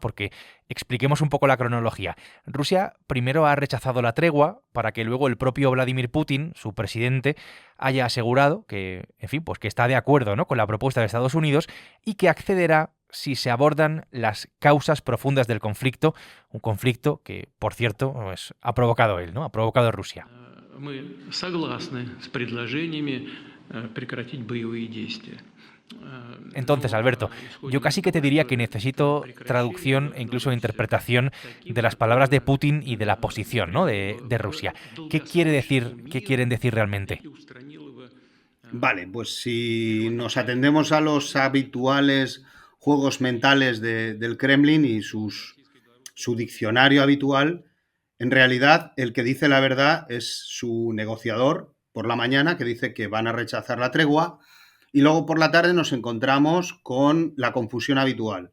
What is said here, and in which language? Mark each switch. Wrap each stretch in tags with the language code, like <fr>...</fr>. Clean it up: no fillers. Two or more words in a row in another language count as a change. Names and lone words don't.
<es>Porque expliquemos un poco la cronología. Rusia primero ha rechazado la tregua para que luego el propio Vladimir Putin, su presidente, haya asegurado que, en fin, pues que está de acuerdo, ¿no?, con la propuesta de Estados Unidos y que accederá si se abordan las causas profundas del conflicto, un conflicto que, por cierto, pues, ha provocado él, ¿no? Ha provocado Rusia.</es> <ru>Мы согласны с предложениями прекратить боевые действия.</ru> <es>Entonces, Alberto, yo casi que te diría que necesito traducción e incluso interpretación de las palabras de Putin y de la posición, ¿no?, de Rusia. ¿Qué quiere decir, qué quieren decir realmente? Vale, pues si nos atendemos a los habituales juegos mentales del Kremlin y su diccionario habitual, en realidad el que dice la verdad es su negociador por la mañana, que dice que van a rechazar la tregua, y luego por la tarde nos encontramos con la confusión habitual.</es>